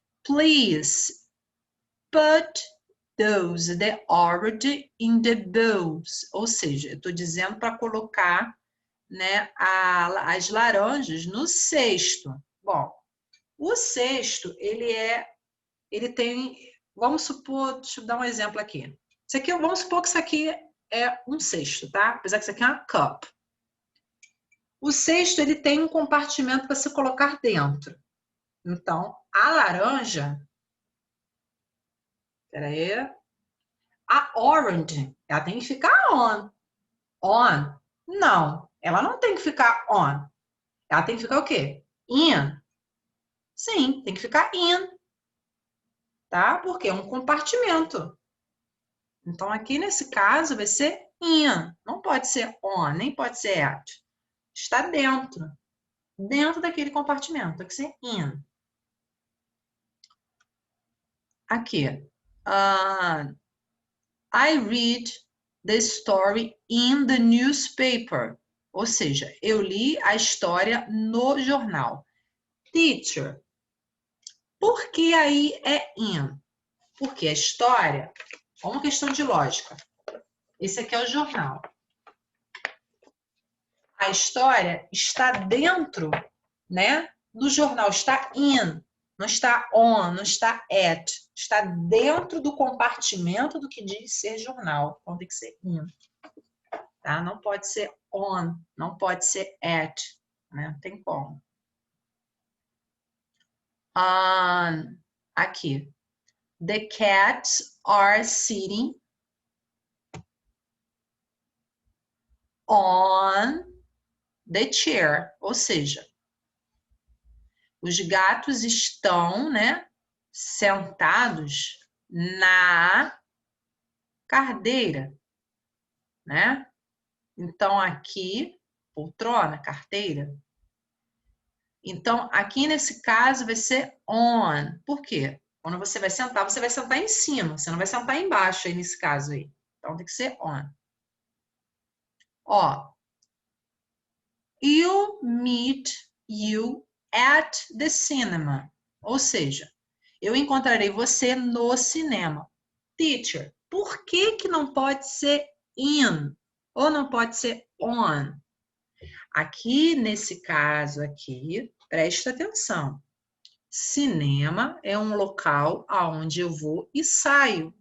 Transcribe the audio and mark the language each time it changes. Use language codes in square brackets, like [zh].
[en] Please put those, the orange in the bowls. [pt] Ou seja, eu estou dizendo para colocar, né, as laranjas no cesto. Bom, o cesto, ele tem, vamos supor, deixa eu dar um exemplo aqui. Isso aqui, vamos supor que isso aqui é um cesto, tá? Apesar que isso aqui é uma cup. O cesto, ele tem um compartimento para se colocar dentro. Então, a laranja, peraí, a orange, ela tem que ficar on. On? Não, ela não tem que ficar on. Ela tem que ficar o quê? In. Sim, tem que ficar in. Tá? Porque é um compartimento. Então, aqui nesse caso, vai ser in. Não pode ser on, nem pode ser at. Está dentro. Dentro daquele compartimento. Tem que ser in. Aqui. [en] I read the story in the newspaper. [pt] Ou seja, eu li a história no jornal. Teacher, por que aí é in? Porque a história é uma questão de lógica. Esse aqui é o jornal. A história está dentro, né, do jornal, está in, não está on, não está at. Está dentro do compartimento do que diz ser jornal. Então tem que ser in. Tá? Não pode ser on, não pode ser at, né? Não tem como. Aqui. [en] The cats are sitting on the chair. [pt] Ou seja, os gatos estão, né, sentados na cadeira, né? Então, aqui, poltrona, carteira. Então, aqui nesse caso vai ser on. Por quê? Quando você vai sentar em cima. Você não vai sentar embaixo aí nesse caso aí. Então, tem que ser on. Ó. [en] I'll meet you at the cinema. [pt] Ou seja, eu encontrarei você no cinema. Teacher, por que que não pode ser in? Ou não pode ser on? Aqui, nesse caso aqui, presta atenção. Cinema é um local aonde eu vou e saio.